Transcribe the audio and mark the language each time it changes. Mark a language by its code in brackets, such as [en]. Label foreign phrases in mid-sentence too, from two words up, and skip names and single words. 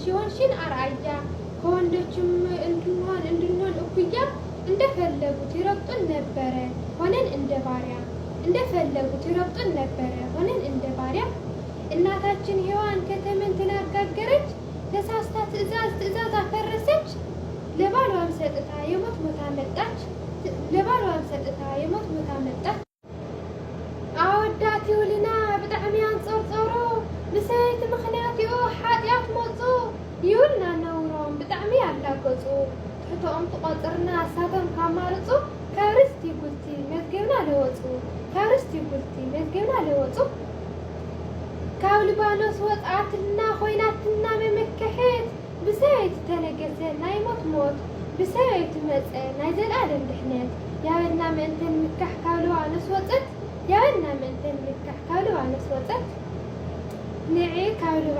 [am] የሆንሽን አርአያ ከወንዶችም እንድንሆን እኩያ እንደፈለጉት ይረግጡን ነበረ ሆነን እንደ ባሪያ እንደፈለጉት ይረግጡን ነበረ ሆነን እንደ ባሪያ እናታችን ሔዋን ከተምን ትናጋገረች ተሳስታ ትእዛዝ አፈረሰች ለባሏም ሰጥታ የሞት ሞታ መጣች ለባሏም ሰጥታ የሞት ሞታ መጣች [ti] ኣወዳት ይውልና ብጣዕሚ አንጾርጾሮ ብሰይቲ ምኽንያትኡ ሓጢኣት መፁ ይውልና ነውሮም ብጣዕሚ ያላገፁ ትሕቶኦም ትቆፅርና ሳቶም ካማርፁ ካብ ርስቲ ጉልቲ መዝገብና ለወፁ ካብ ርስቲ ጉልቲ መዝገብና ለወፁ ካብ ሊባኖስ ወፃኣትና ኾይናትና መመከሐት ብሰበይቲ ተነገሰ ናይ ሞት ብሰበይቲ መፀ ናይ ዘለኣለም ድሕነት ያበልና ምእንተን ምካሕ ካብ ሊባኖስ ወፀት ያበልና ምእንተን ምካሕ ካብ ሊባኖስ ወፀት ንዒ ካብ